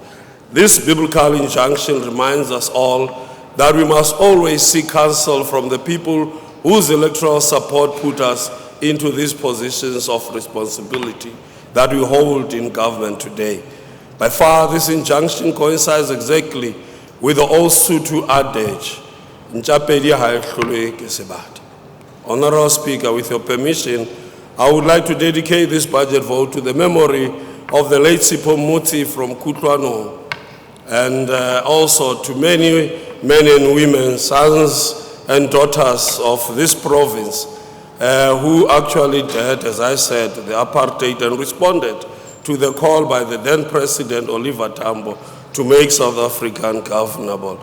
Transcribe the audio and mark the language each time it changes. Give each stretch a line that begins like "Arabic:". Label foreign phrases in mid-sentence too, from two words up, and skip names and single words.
English: This biblical injunction reminds us all that we must always seek counsel from the people whose electoral support put us into these positions of responsibility that we hold in government today. By far, this injunction coincides exactly with the old Sotho adage,
Southern Sotho: "Ntjapedi ha e hlolwe ke sebata."
English: Honorable Speaker, with your permission, I would like to dedicate this budget vote to the memory of the late Sipho Motsi from Kutlwano, and also to many men and women, sons and daughters of this province, who actually did, as I said, the apartheid and responded to the call by the then President Oliver Tambo to make South Africa ungovernable.